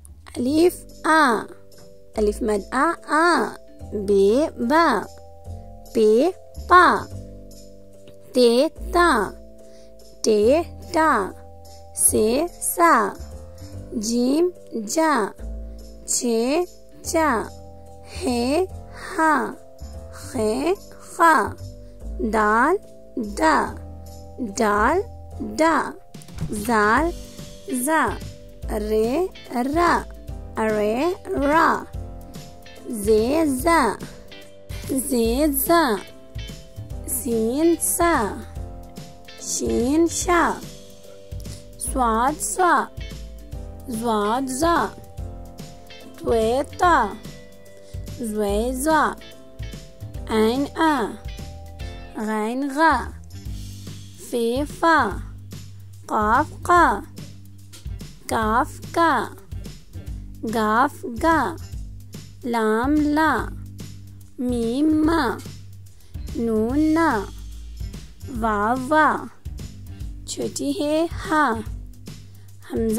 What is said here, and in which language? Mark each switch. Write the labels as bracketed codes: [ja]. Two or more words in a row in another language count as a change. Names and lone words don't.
[hi] अलिफ आ, अलिफ मद आ, बे बा, पे पा, ते ता, टे टा, से सा, जीम जा, छे चा, हे हा, खे खा, दाल दा, डाल डा, जाल जा, रे रा, अरे रा, जे जा, सीन सा, शीन शा, स्वाद सा, ज़्वाद ज़ा, त्वेता, ज़्वेज़ा, ऐन आ, गैन गा, फेफा, काफ का, काफ का, गाफ गा, लाम ला, मीम मा, नून ना, वाव वा, छोटी है हा, हमजा,